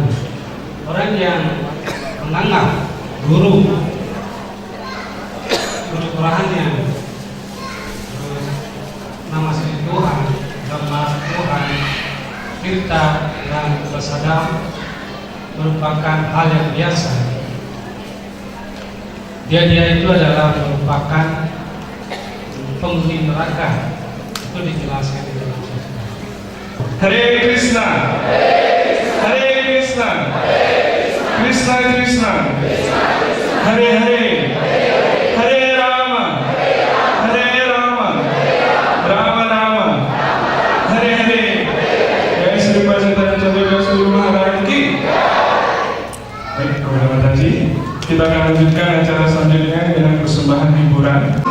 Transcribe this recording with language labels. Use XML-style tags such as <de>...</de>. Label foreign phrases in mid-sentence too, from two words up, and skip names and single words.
<id>Orang yang menganggap guru Tuhannya, nama Sri Tuhan, Dhamma Tuhan, Tirta dan Prasadam merupakan hal yang biasa. Dia itu adalah merupakan penghuni neraka. Itu dijelaskan di dalam suci.</id> <sa>Hare Krishna, Hare Krishna, Krishna Krishna, Hare Hare, Hare Rama, Hare Rama, Rama Rama, Hare Hare.</sa> <hi>Jai Sri Chaitanya Chandra Guru Maharaj ki.</hi> <id>Baik, kepada Mataji, kita akan lanjutkan acara selanjutnya dengan persembahan hiburan.</id>